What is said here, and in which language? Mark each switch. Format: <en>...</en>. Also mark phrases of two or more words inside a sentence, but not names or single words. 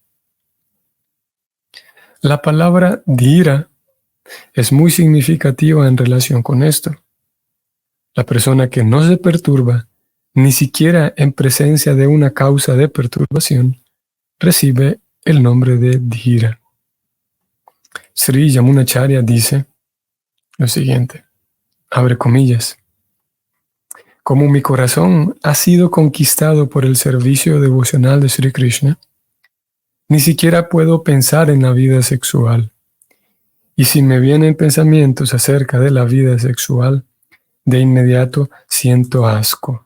<es>La palabra dhira es muy significativa en relación con esto. La persona que no se perturba, ni siquiera en presencia de una causa de perturbación, recibe el nombre de dhira. Sri Yamunacharya dice lo siguiente, abre comillas, como mi corazón ha sido conquistado por el servicio devocional de Sri Krishna, ni siquiera puedo pensar en la vida sexual. Y si me vienen pensamientos acerca de la vida sexual, de inmediato siento asco.</es>